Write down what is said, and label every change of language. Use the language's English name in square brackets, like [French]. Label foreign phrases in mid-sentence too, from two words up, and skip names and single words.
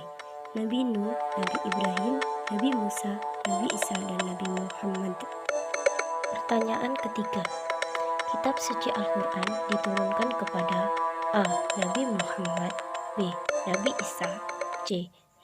[Indonesian] Nabi Nuh, Nabi Ibrahim, Nabi Musa, Nabi Isa, dan Nabi Muhammad. Pertanyaan ketiga. Kitab suci Al-Quran diturunkan kepada A. Nabi Muhammad, B. Nabi Isa, C.